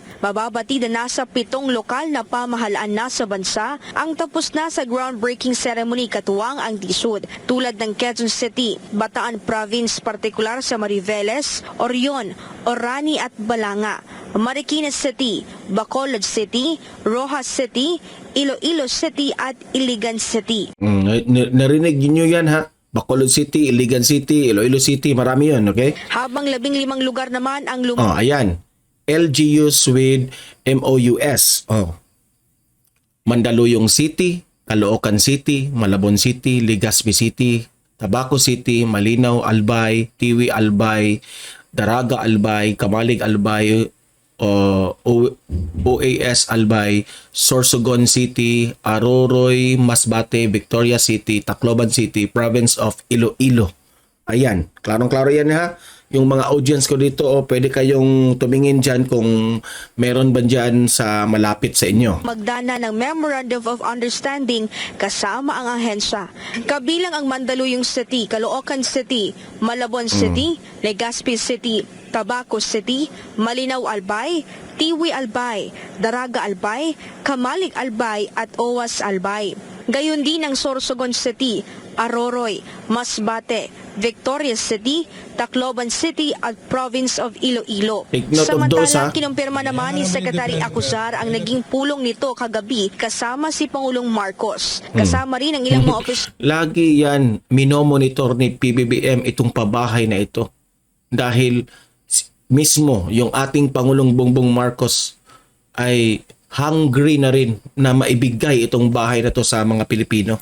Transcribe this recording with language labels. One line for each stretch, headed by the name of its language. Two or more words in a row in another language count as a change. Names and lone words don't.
Filipino: Mababatid na nasa 7 lokal na pamahalaan na sa bansa ang tapos na sa
English: groundbreaking ceremony
Filipino: katuwang ang DSUD tulad ng Quezon City, Bataan Province, partikular sa Mariveles, Orion, Orani at Balanga, Marikina City, Bacolod City, Rojas City, Iloilo City at Iligan City. Narinig niyo yan ha? Bacolod City, Iligan City, Iloilo City, marami yun, okay? Habang 15 lugar naman ang
English: Ayan. LGUs with MOUs.
Filipino: Mandaluyong City, Caloocan City, Malabon City, Legazpi City, Tabaco City, Malinaw Albay, Tiwi Albay, Daraga Albay, Kamalig Albay, OAS Albay, Sorsogon City, Aroroy, Masbate, Victoria City, Tacloban City, Province of Iloilo. Ayan, klarong-klaro yan ha. Yung mga audience ko dito, pwede kayong tumingin dyan kung meron ba dyan sa malapit sa inyo. magdana ng
English: Memorandum of Understanding
Filipino: kasama ang ahensya. Kabilang ang Mandaluyong City, Caloocan City, Malabon City, Legazpi City, Tabaco City, Malinaw Albay, Tiwi Albay, Daraga Albay, Kamalig Albay at Owas Albay. Gayon din ang Sorsogon City, Aroroy, Masbate, Victoria City, Tacloban City at Province of Iloilo.
English: Take note of those,
Filipino: ha? Samantalang kinumpirma naman ni Secretary Acuzar ang naging pulong nito kagabi kasama si Pangulong Marcos. Kasama rin ang ilang mga opisyal Lagi yan, minomonitor ni PBBM itong pabahay na ito. Dahil mismo yung ating Pangulong Bongbong Marcos ay hungry na rin na maibigay itong bahay na to sa mga Pilipino.